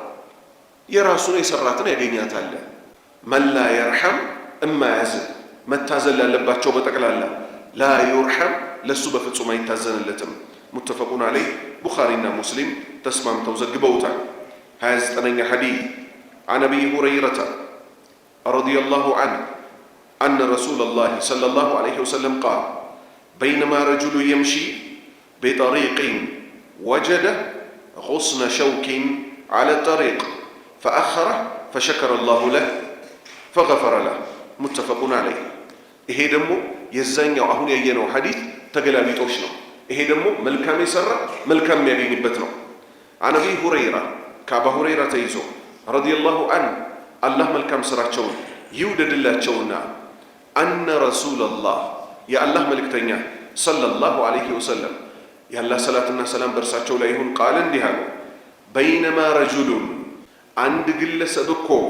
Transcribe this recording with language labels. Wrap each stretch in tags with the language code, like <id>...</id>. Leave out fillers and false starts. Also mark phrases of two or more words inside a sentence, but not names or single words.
<am>የራሱን የሰራትን ያገኛታል።</am> <ar>من لا يرحم</ar> <am>እማያዝን መታዘን ላለባቸው በጠቅላላ</am> <ar>لا يرحم</ar> <am>ለሱ በፍጹም አይታዘንለትም።</am> <ar>متفق عليه</ar> <am>ቡኻሪና ሙስሊም ተስማምተው ዘግበውታል። 29ኛ ሐዲስ</am> <ar>عن أبي هريرة رضي الله عنه أن رسول الله صلى الله عليه وسلم قال بينما رجل يمشي بطريق وجد غصن شوك على الطريق فأخره فشكر الله له فغفر له متفق عليه።</ar> <am>ይሄ ደግሞ የዛኛው አሁን ያየነው ሐዲስ ተገላቢጦሽ ነው። ይሄ ደግሞ መልካም የሰራ መልካም የሚያገኝበት ነው።</am> <ar>عن أبي هريرة</ar> <am>ከአባ ሁረይራ ተይዞ</am> <ar>رضي الله عنه</ar> <am>አላህ መልካም ስራቸውን ይውደድላቸውና</am> <ar>أن رسول الله</ar> <am>የአላህ መልእክተኛ</am> <ar>صلى الله عليه وسلم</ar> <am>የአላህ ሰላትና ሰላም በእርሳቸው ላይ ይሁን ቃል እንዲህ አሉ።</am> <ar>بينما رجل</ar> <am>አንድ ግለሰብ እኮ</am>